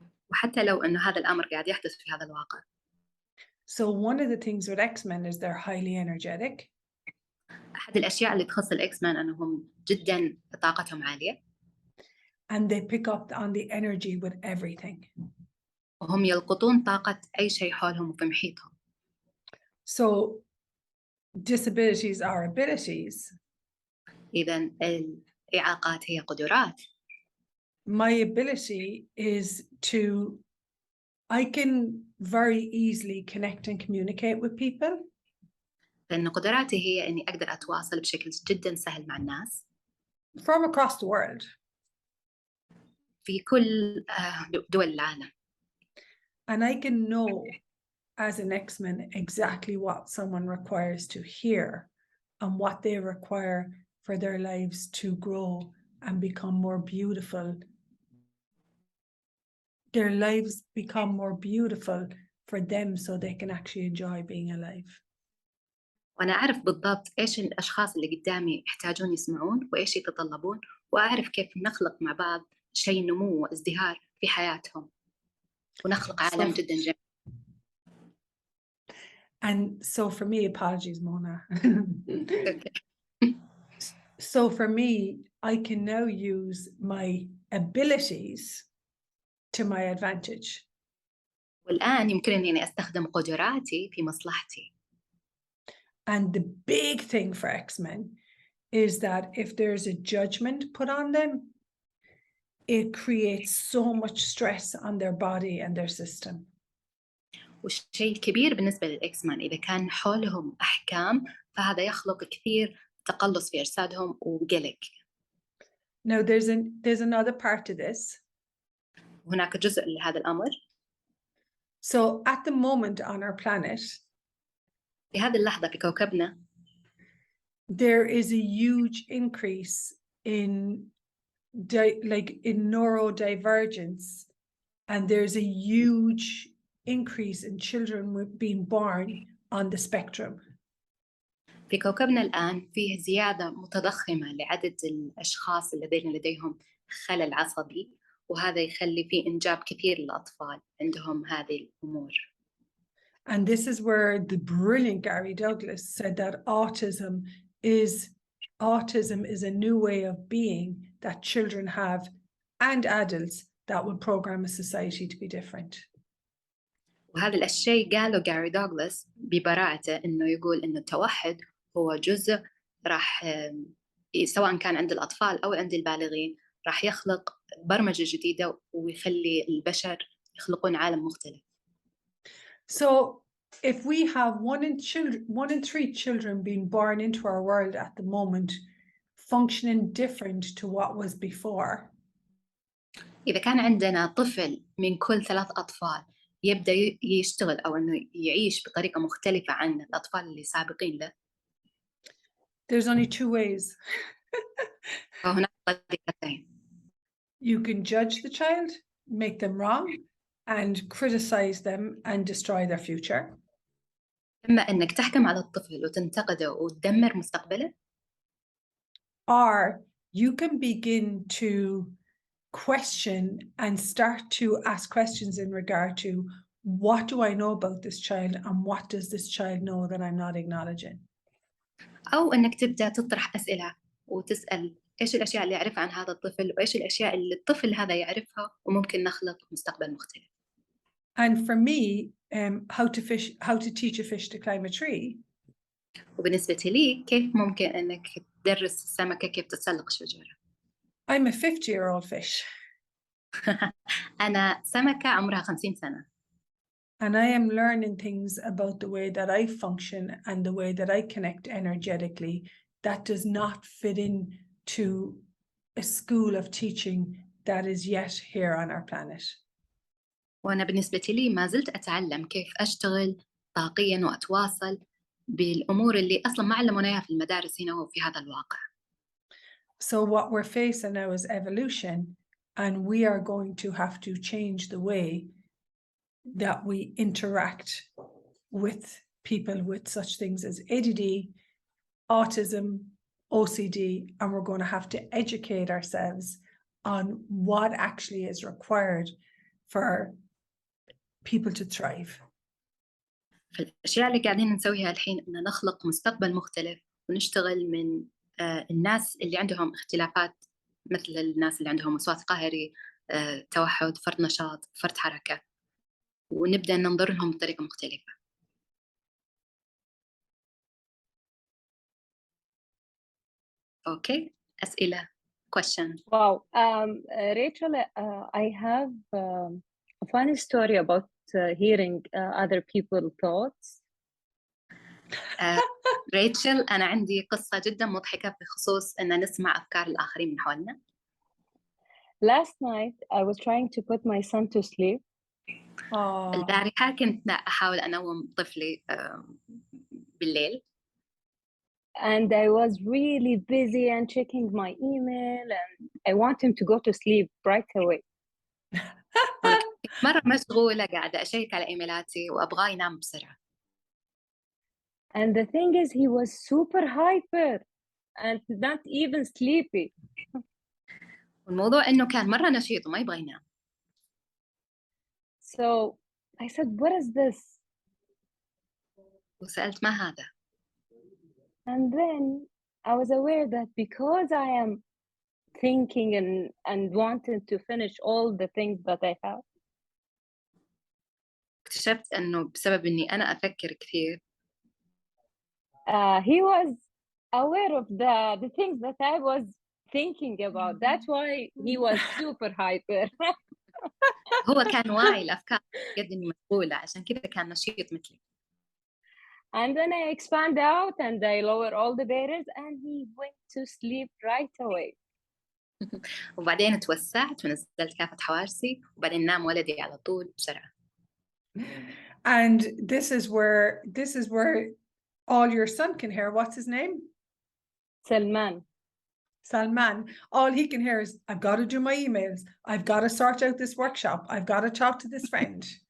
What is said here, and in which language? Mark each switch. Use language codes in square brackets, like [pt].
[ar] وحتى لو إنه هذا الأمر قاعد يحدث في هذا الواقع. [en] So one of the things with Xmen is they're highly energetic. [ar] أحد الأشياء اللي تخص الإكسمان أنهم جداً طاقتهم عالية. [en] And they pick up on the energy with everything. [ar] وهم يلقطون طاقة أي شيء حولهم وفي محيطهم. [en] So disabilities are abilities. [ar] إذن الإعاقات هي قدرات. [en] My ability is I can very easily connect and communicate with people. [ar] لأن قدراتي هي إني أقدر أتواصل بشكل جداً سهل مع الناس. [en] From across the world. [ar] في كل دول العالم. [en] And I can know as an Xmen exactly what someone requires to hear and what they require for their lives to grow and become more beautiful. Their lives become more beautiful for them so they can actually enjoy being alive. [ar] وأنا أعرف بالضبط إيش الأشخاص اللي قدامي يحتاجون يسمعون وإيش يتطلبون، وأعرف كيف نخلق مع بعض شيء نمو وازدهار في حياتهم ونخلق عالم جدا جميل. [en] And so for me, apologies, Mona. So for me, I can now use my abilities to my advantage. [ar] والآن يمكنني أني أستخدم قدراتي في مصلحتي. [en] And the big thing for Xmen is that if there's a judgment put on them, it creates so much stress on their body and their system. [ar] والشيء الكبير بالنسبة للإكسمان إذا كان حولهم أحكام فهذا يخلق كثير تقلص في أجسادهم وقلق. [en] Now there's another part to this. [ar] هناك جزء لهذا الأمر. [en] So at the moment on our planet, [ar] في هذه اللحظة في كوكبنا, [en] there is a huge increase in neurodivergence, and there's a huge increase in children being born on the spectrum. [ar] في كوكبنا الآن فيه زيادة متضخمة لعدد الأشخاص الذين لديهم خلل عصبي، وهذا يخلي فيه إنجاب كثير للأطفال عندهم هذه الأمور. [en] And this is where the brilliant Gary Douglas said that autism is a new way of being that children have and adults that will program a society to be different. [ar] وهذا الشيء قاله جاري دوغلاس ببراعته إنه يقول إنه التوحد هو جزء راح سواء كان عند الأطفال أو عند البالغين راح يخلق برمجة جديدة ويخلي البشر يخلقون عالم مختلف. [en] So if we have one in three children being born into our world at the moment functioning different to what was before. [ar] إذا كان عندنا طفل من كل 3 أطفال يبدأ يشتغل أو إنه يعيش بطريقة مختلفة عن الأطفال اللي سابقين له. [en] There's only 2 ways. [ar] فهناك طريقتين. [en] You can judge the child, make them wrong, and criticize them and destroy their future. [ar] إما إنك تحكم على الطفل وتنتقده وتدمر مستقبله. [en] Or you can begin to question and start to ask questions in regard to what do I know about this child and what does this child know that I'm not acknowledging. [ar] أو إنك تبدأ تطرح أسئلة وتسأل إيش الأشياء اللي يعرفها عن هذا الطفل وإيش الأشياء اللي الطفل هذا يعرفها وممكن نخلق مستقبل مختلف. [en] And for me, how to teach a fish to climb a tree. [ar] وبالنسبة لي كيف ممكن إنك تدرس السمكة كيف تتسلق شجرة. [en] I'm a 50-year-old fish. [ar] أنا سمكة عمرها 50 سنة. [en] And I am learning things about the way that I function and the way that I connect energetically that does not fit in to a school of teaching that is yet here on our planet. [ar] وأنا بالنسبة لي ما زلت أتعلم كيف أشتغل طاقياً وأتواصل بالأمور اللي أصلاً ما علمونا إياها في المدارس هنا وفي هذا الواقع. [en] So what we're facing now is evolution, and we are going to have to change the way that we interact with people with such things as ADD, autism, OCD, and we're going to have to educate ourselves on what actually is required for people to thrive. [ar] فالأشياء اللي قاعدين نسويها الحين إن نخلق مستقبل مختلف ونشتغل من الناس اللي عندهم اختلافات مثل الناس اللي عندهم وسواس قهري، توحد، فرط نشاط، فرط حركة، ونبدأ ننظر لهم بطريقة مختلفة. أوكي، أسئلة. [en] Questions. Wow. Rachel, I have a funny story about hearing other people's thoughts. [ar] ريتشل، أنا عندي قصة جدا مضحكة بخصوص أن نسمع أفكار الآخرين من حولنا. [en] Last night, I was trying to put my son to sleep. [ar] البارحة كنت أحاول أنوم طفلي بالليل. [en] And I was really busy and checking my email, and I want him to go to sleep right away. [ar] مرة مشغولة قاعدة أشيك على إيميلاتي وأبغاه ينام بسرعة. [en] And the thing is, he was super hyper and not even sleepy. [ar] والموضوع إنه كان مرة نشيط وما يبغى ينام. [en] So I said, what is this? [ar] وسألت ما هذا. [en] And then I was aware that because I am thinking and wanted to finish all the things that I have. [ar] اكتشفت إنه بسبب إني أنا أفكر كثير. [en] He was aware of the things that I was thinking about. That's why he was super hyper. [ar] هو كان واعي الأفكار قد إني مشغولة عشان كذا كان نشيط مثلي. [en] And then I expand out and I lower all the barriers and he went to sleep right away. [ar] وبعدين توسعت ونزلت كافة حوارسي وبعدين نام ولدي على طول بسرعة. [en] And this is where all your son can hear. What's his name? Salman. All he can hear is, I've got to do my emails. I've got to sort out this workshop. I've got to talk to this friend.